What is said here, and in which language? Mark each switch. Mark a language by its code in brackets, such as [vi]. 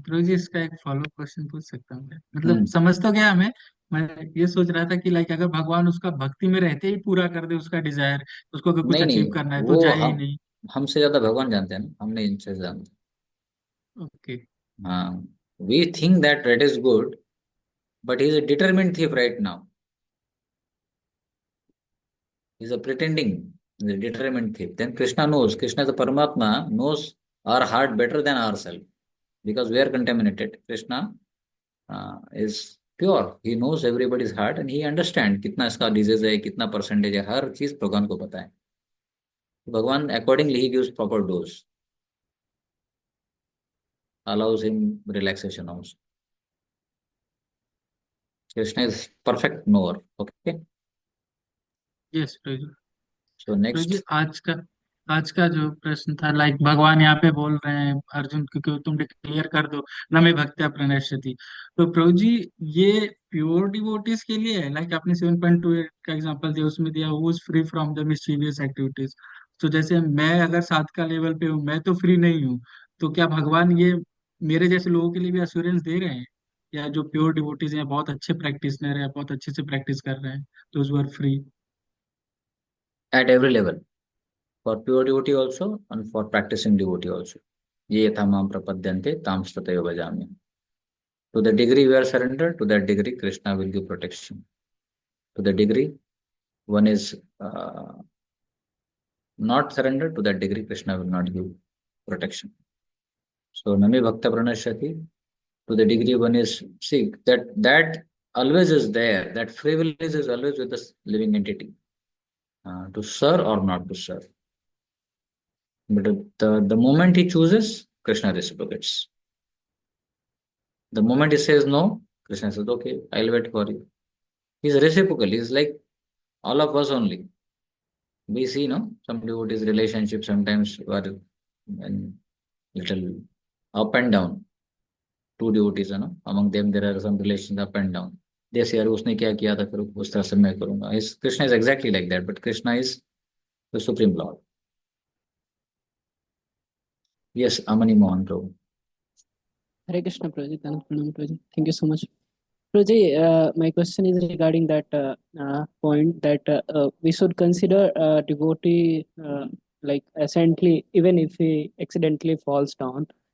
[hi] प्रभु जी, इसका एक follow question पूछ सकता हूँ क्या? मतलब Hmm. समझ तो गया हमें। मैं ये सोच रहा था कि लाइक अगर भगवान उसका भक्ति में रहते ही पूरा कर दे उसका डिजायर, उसको अगर कुछ नहीं नहीं, अचीव करना है तो वो जाए ही हम नहीं। हमसे ज्यादा भगवान जानते हैं ना, हमने इनसे जानते ओके। हैं। हाँ, [en] We think that red is good, but he is a determined thief right now. He is a pretending, he is a determined thief. Then Krishna knows, Krishna the Paramatma knows our heart better than ourselves because we are contaminated. Krishna is pure. He knows everybody's heart and he understands [hi] कितना इसका disease है, कितना percentage है, हर चीज भगवान को पता है। [en] भगवान accordingly he gives proper dose, allows him relaxation also. Krishna is perfect knower. Okay. [hi] Yes Prabhu ji. [en] So [hi] Prabhu ji, [en] next, [hi] आज का जो प्रश्न था, लाइक भगवान यहाँ पे बोल रहे हैं अर्जुन को कि तुम डिक्लेयर कर दो [sa] न मे भक्त्या प्रणश्यति। [hi] तो प्रभु जी, ये प्योर डिवोटीज के लिए है? लाइक आपने 7.28 का एग्जांपल दिया, उसमें दिया [en] Who is free from the mischievous activities. [hi] तो जैसे मैं अगर साध का लेवल पे हूँ, मैं तो फ्री नहीं हूँ, तो क्या भगवान ये मेरे जैसे लोगों के लिए भी अश्योरेंस दे रहे हैं? या जो प्योर डिवोटीज हैं, बहुत अच्छे प्रैक्टिशनर है, बहुत अच्छे से प्रैक्टिस कर रहे हैं, [en] Those who are free? at every level, for pure devotee also and for practicing devotee also. [sa] Ye yathamam prapadyante tam stataya bhajami. [en] To the degree we are surrendered, to that degree Krishna will give protection. To the degree one is not surrendered, to that degree Krishna will not give protection. So [sa] nami bhakta pranashyati, [en] to the degree one is, see, that always is there, that free will is always with the living entity, to serve or not to serve. But the moment he chooses, Krishna reciprocates. The moment he says no, Krishna says, okay, I'll wait for you. He's reciprocal. He's like all of us only. We see, no, some devotees' relationship sometimes were in little up and down. Two devotees, है ना, among them there are some relations up and down. They say, [hi] अरे उसने क्या किया था, फिर उस तरह से मैं करूंगा. [en] Krishna is exactly like that, but Krishna is the supreme Lord. Yes, Amani Mohan Prabhu. Hare Krishna, Prabhuji. Pranam, Prabhuji. Thank you so much. Prabhuji, my question is regarding that point that we should consider devotee like essentially even if he accidentally falls down.